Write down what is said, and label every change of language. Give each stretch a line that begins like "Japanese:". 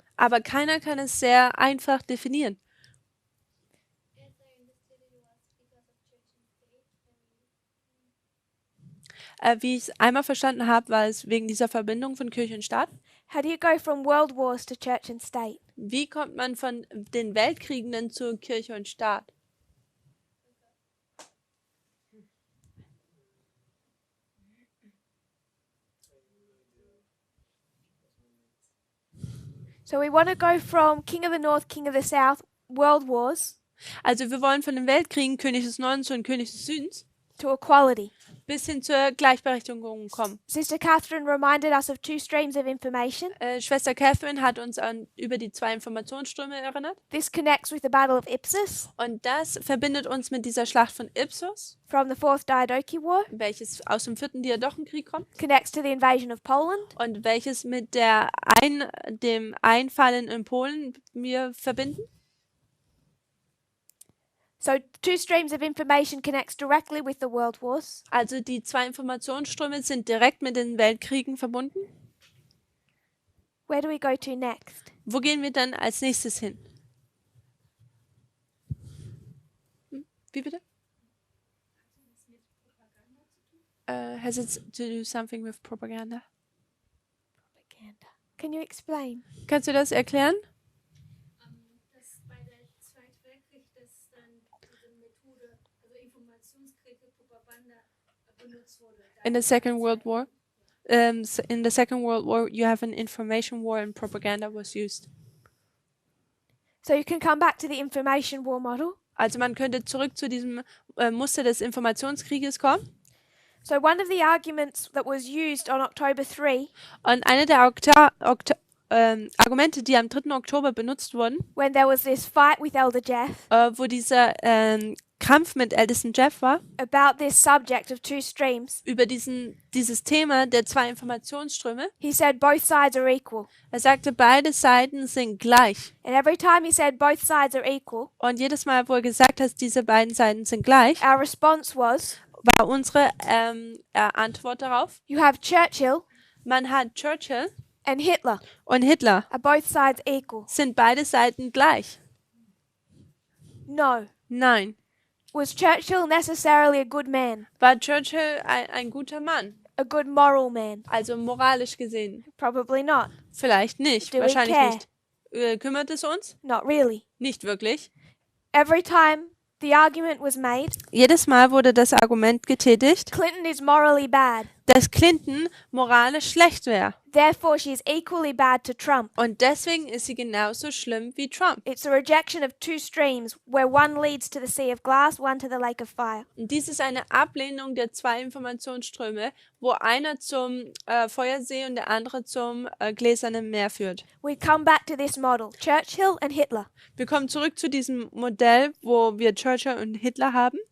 German: aber keiner kann es sehr einfach definieren. Wie ich es einmal verstanden habe, war es wegen dieser Verbindung von Kirche und Staat.
English: How do you go from world wars to church and state?
German: Wie kommt man von den Weltkriegen denn zu Kirche und Staat?
English: So we want to go from King of the North, King of the South, world wars,
German: Also wir wollen von den Weltkriegen König des Nordens und König des Südens
English: to equality.
German: bis hin zur Gleichberechtigung kommen.
English: Sister Catherine reminded us of two streams of information.
German: Schwester Catherine hat uns über die zwei Informationsströme erinnert.
English: This connects with the Battle of Ipsus
German: Und das verbindet uns mit dieser Schlacht von Ipsos,
English: from the Fourth Diadochi War,
German: welches aus dem vierten Diadochenkrieg kommt
English: connects to the invasion of Poland,
German: und welches mit dem Einfallen in Polen wir verbinden.
English: So two streams of information connects directly with the world wars.
German: Also die zwei Informationsströme sind direkt mit den Weltkriegen verbunden.
English: Where do we go to next?
German: Wo gehen wir dann als nächstes hin? Wie bitte?
English: Has it to do something with propaganda? Propaganda. Can you explain?
German: Kannst du das erklären? Dass bei der Zweiten Weltkrieg, dass dann diese Methode, also Informationskrieg, Propaganda benutzt wurde.
English: In the Second World War? In the Second World War, you have an information war and propaganda was used. So you can come back to the information war model.
German: Also man könnte zurück zu diesem Muster des Informationskrieges kommen.
English: So one of the arguments that was used on October 3,
German: Und eine der Argumente, die am 3. Oktober benutzt wurden,
English: when there was this fight with Elder Jeff
German: wo dieser Kampf mit Ältesten Jeff war,
English: about this subject of two streams,
German: über dieses Thema der zwei Informationsströme.
English: he said both sides are equal.
German: Er sagte, beide Seiten sind gleich.
English: And every time he said both sides are equal,
German: Und jedes Mal, wo er gesagt hat, diese beiden Seiten sind gleich,
English: our response was,
German: war unsere Antwort darauf,
English: you have Churchill
German: man hat Churchill
English: and Hitler.
German: und Hitler.
English: Are both sides equal?
German: Sind beide Seiten gleich?
English: No.
German: Nein.
English: Was Churchill necessarily a good man?
German: War Churchill ein guter Mann?
English: A good moral man?
German: Also moralisch gesehen?
English: Probably not.
German: Vielleicht nicht,
English: Do we
German: wahrscheinlich
English: care?
German: nicht. Kümmert es uns?
English: Not really.
German: Nicht wirklich.
English: Every time the argument was made,
German: Jedes Mal wurde das Argument getätigt,
English: Clinton is morally bad.
German: dass Clinton moralisch schlecht wäre.
English: Therefore, she is equally bad to Trump.
German: Und deswegen ist sie genauso schlimm wie Trump.
English: It's a rejection of two streams, where one leads to the sea of glass, one to the lake of fire.
German: Und dies ist eine Ablehnung der zwei Informationsströme, wo einer zum Feuersee und der andere zum gläsernen Meer führt.
English: We come back to this model, Churchill and Hitler.
German: Wir kommen zurück zu diesem Modell, wo wir Churchill und Hitler haben.